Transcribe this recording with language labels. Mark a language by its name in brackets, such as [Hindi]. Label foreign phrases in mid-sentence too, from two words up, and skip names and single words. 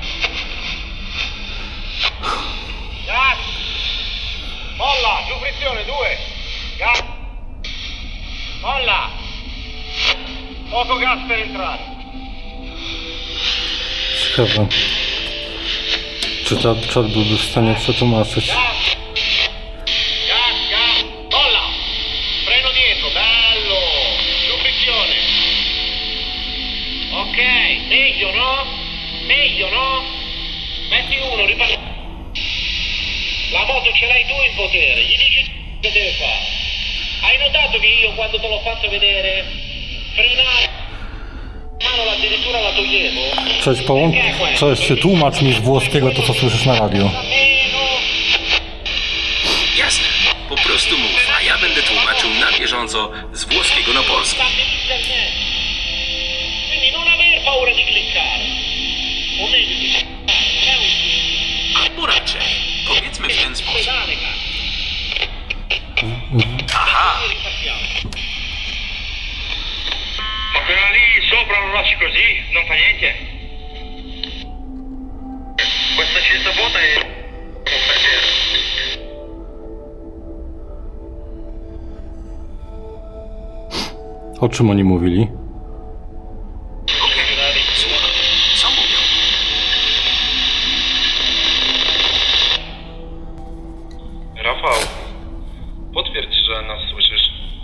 [Italian] Gas! Molla! Giù frizione, 2! Gas! Molla! Poco gas per entrare. [Polish] Ciekawe, czy czat byłby w stanie przetłumaczyć. [Italian] Gas! Gas, gas! Molla! Freno dietro, bello! Giù frizione! Ok, meglio no? Meglio no? Metti uno, ripari. La moto ce l'hai tu in potere, gli dici che deve fare. Hai notato che io quando te l'ho fatto vedere frenare mano addirittura la toglievo? [Polish] Cześć, tłumacz mi z włoskiego to, co słyszysz na radio. [Italian] Meno. [Polish] Jasne, po prostu mów, a ja będę tłumaczył na bieżąco z włoskiego na polski. [Italian] Quindi non aver paura di cliccare. O meglio di cliccare, non è un [Polish] Albo raczej, powiedzmy w ten sposób. [Italian] pedale, cazzo. Aha, Ma quella lì sopra lo lasci così? Non fa niente? Questa scelta vuota è un pensiero. [Polish] O czym oni mówili? okej, słucham. Co mówią? Rafał, potwierdź, że nas słyszysz.